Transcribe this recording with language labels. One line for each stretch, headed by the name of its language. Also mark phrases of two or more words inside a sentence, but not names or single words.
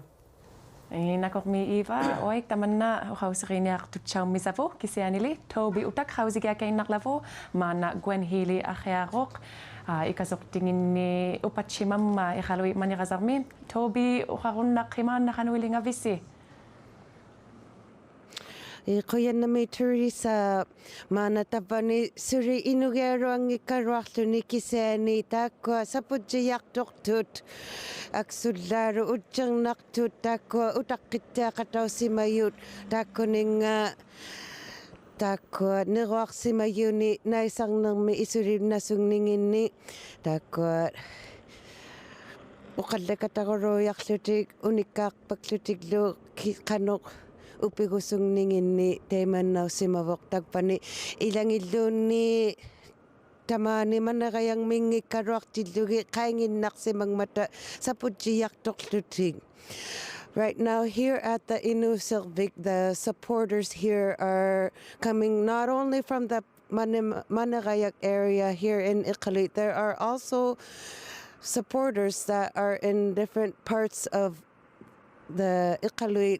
Inuktitut: Nakokmi Eva, oik tamanna hausirinia tutchaummisavo kisianili Toby utak hausigiakainnaklavo mana Gwen Healy achiarok ikasoktingini upachimamma iqaluit maniqasarmi Toby uqarunnaqqimaanna qanuilinga visi. Qoyanami Teresa mana tapani suri inugeruangi karuarluni kiseani takwa sapujiyaqtortut aksullaru utjernaqtut takwa utaqqitteaqatausimayut takkuninga takwa niruarsimayuni naisarnermi isurinnasunninginni takwa uqallakatarurujarlutik unikkaarpaklutiklu qanoq upigusungninginni teimannausimavoq takpani ilangilluunni tamani manaqayang mingikkaruartillugi qainginnaqsimangmata saputjiyartorlutik.
English: Right now here at the Inusilvik, the supporters here are coming not only from the Managayak area here in iqaluit, there are also supporters that are in different parts of the iqaluit.